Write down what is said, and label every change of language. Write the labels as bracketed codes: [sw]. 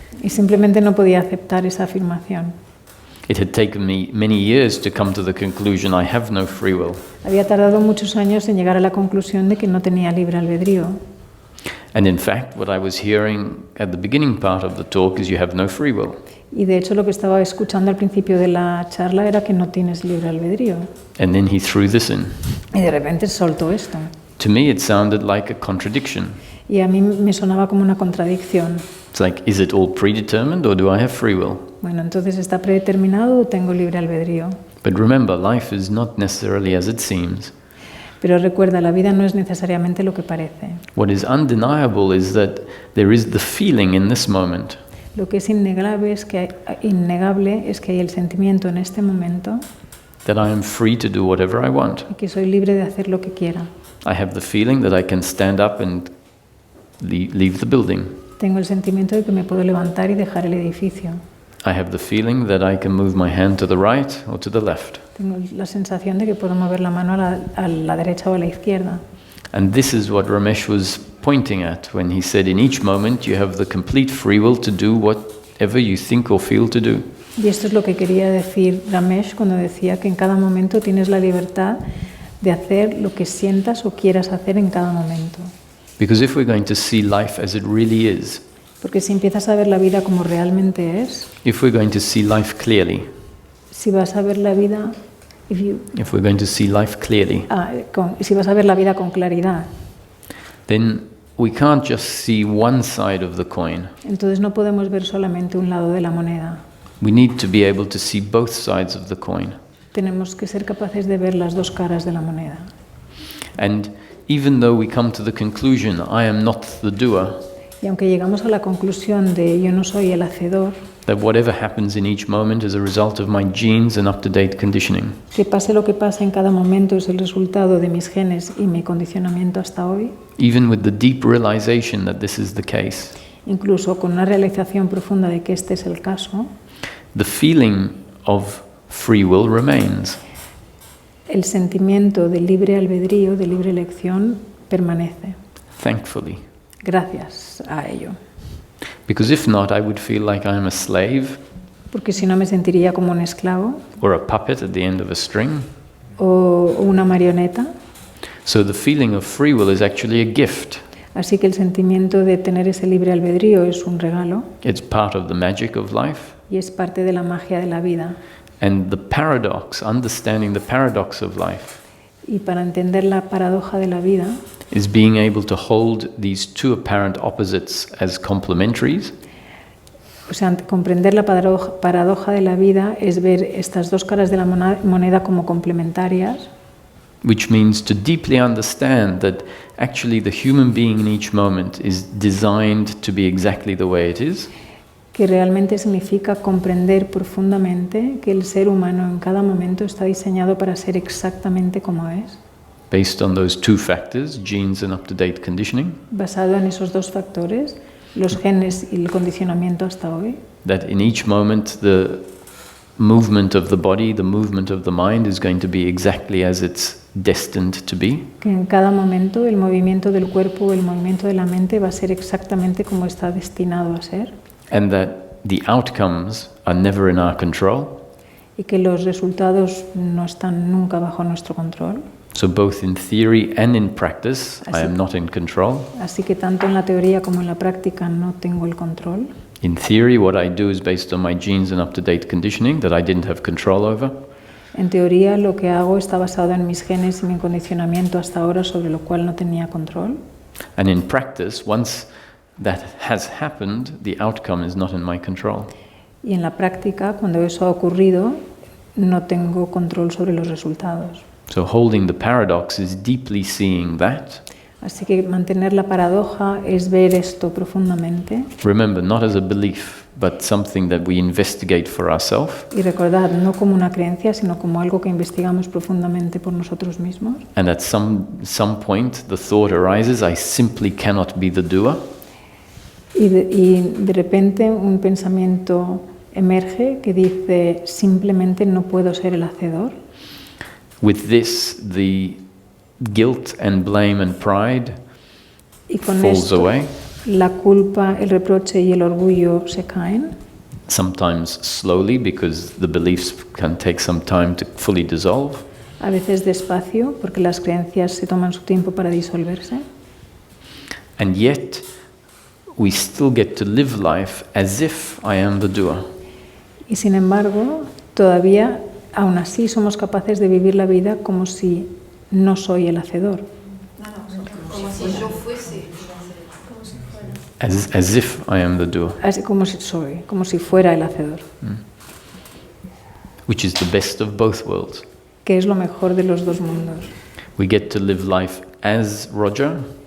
[es] Y simplemente no podía aceptar esa afirmación. [en] It had taken me many years to come to the conclusion I have no free will. [es] Había tardado muchos años en llegar a la conclusión de que no tenía libre albedrío. [en] And in fact, what I was hearing at the beginning part of the talk is you have no free will. [es] Y de hecho lo que estaba escuchando al principio de la charla era que no tienes libre albedrío. [en] And then he threw this in. [es] Y de repente soltó esto. [en] To me, it sounded like a contradiction. [es] Y a mí me sonaba como una contradicción. [en] It's like, is it all predetermined or do I have free will? [es] Bueno, entonces ¿está predeterminado o tengo libre albedrío? [en] But remember, life is not necessarily as it seems. [es] Pero recuerda, la vida no es necesariamente lo que parece. [en] What is undeniable is that there is the feeling in this moment [es] Lo que es innegable es que hay el sentimiento en este momento [en] that I am free to do whatever I want. [es] y que soy libre de hacer lo que quiera. [en] I have the feeling that I can stand up and leave the building. [es] Tengo el sentimiento de que me puedo levantar y dejar el edificio. [en] I have the feeling that I can move my hand to the right or to the left. [es] Tengo la sensación de que puedo mover la mano a la derecha o a la izquierda. [en] And this is what Ramesh was pointing at when he said, in each moment you have the complete free will to do whatever you think or feel to do. [es] Y esto es lo que quería decir Ramesh cuando decía que en cada momento tienes la libertad de hacer lo que sientas o quieras hacer en cada momento. [en] Because if we're going to see life as it really is, [es] Porque si empiezas a ver la vida como realmente es, [en] if we're going to see life clearly, [es] si vas a ver la vida, [en] if we're going to see life clearly, [es] si vas a ver la vida con claridad, [en] then we can't just see one side of the coin. [es] entonces no podemos ver solamente un lado de la moneda. [en] We need to be able to see both sides of the coin. [es] Tenemos que ser capaces de ver las dos caras de la moneda. [en] And even though we come to the conclusion, I am not the doer, [es] Y aunque llegamos a la conclusión de yo no soy el hacedor, [en] that whatever happens in each moment is a result of my genes and up-to-date conditioning, [es] que pase lo que pase en cada momento es el resultado de mis genes y mi condicionamiento hasta hoy, [en] even with the deep realization that this is the case, [es] incluso con una realización profunda de que este es el caso, [en] the feeling of free will remains. [es] el sentimiento de libre albedrío, de libre elección, permanece. [en] Thankfully. [es] Gracias a ello. [en] Because if not, I would feel like I'm a slave [es] Porque si no me sentiría como un esclavo [en] or a puppet at the end of a string. [es] o una marioneta. [en] So the feeling of free will is actually a gift. [es] Así que el sentimiento de tener ese libre albedrío es un regalo [en] It's part of the magic of life. [es] y es parte de la magia de la vida. [en] And the paradox, understanding the paradox of life, [es] Y para entender la paradoja de la vida [en] is being able to hold these two apparent opposites as complementaries, [es] o sea, comprender la paradoja de la vida es ver estas dos caras de la moneda como complementarias, [en] which means to deeply understand that actually the human being in each moment is designed to be exactly the way it is, [es] que realmente significa comprender profundamente que el ser humano en cada momento está diseñado para ser exactamente como es, [en] based on those two factors, genes and up-to-date conditioning, [es] basado en esos dos factores, los genes y el condicionamiento hasta hoy, [en] that in each moment the movement of the body, the movement of the mind is going to be exactly as it's destined to be. [es] que en cada momento el movimiento del cuerpo o el movimiento de la mente va a ser exactamente como está destinado a ser, [en] And that the outcomes are never in our control. [es] y que los resultados no están nunca bajo nuestro control. [en] So both in theory and in practice, I am not in control. [es] Así que tanto en la teoría como en la práctica no tengo el control. [en] In theory, what I do is based on my genes and up-to-date conditioning that I didn't have control over. [es] En teoría lo que hago está basado en mis genes y mi condicionamiento hasta ahora sobre lo cual no tenía control. [en] And in practice, once that has happened, the outcome is not in my control. [es] Y en la práctica, cuando eso ha ocurrido, no tengo control sobre los resultados. [en] So holding the paradox is deeply seeing that. [es] Así que mantener la paradoja es ver esto profundamente. [en] Remember, not as a belief, but something that we investigate for ourselves. [es] Y recordad, no como una creencia, sino como algo que investigamos profundamente por nosotros mismos. [en] And at some point, the thought arises, I simply cannot be the doer. [es] Y de repente un pensamiento emerge que dice, simplemente no puedo ser el hacedor. [en] With this, the guilt and blame and pride [es] Y con [en] falls [es] esto, [en] away, [es] la culpa, el reproche y el orgullo se caen. [en] sometimes slowly because the beliefs can take some time to fully dissolve. [es] A veces despacio, porque las creencias se toman su tiempo para disolverse. [en] And yet, we still get to live life as if I am the doer. [es] Y sin embargo, todavía, aún así, somos capaces de vivir la vida como si no soy el hacedor. [en] As if I am the doer. [es] Así como si fuera el hacedor. [en] Which is the best of both worlds. [es] Que es lo mejor de los dos mundos. [en] We get to live life as Roger,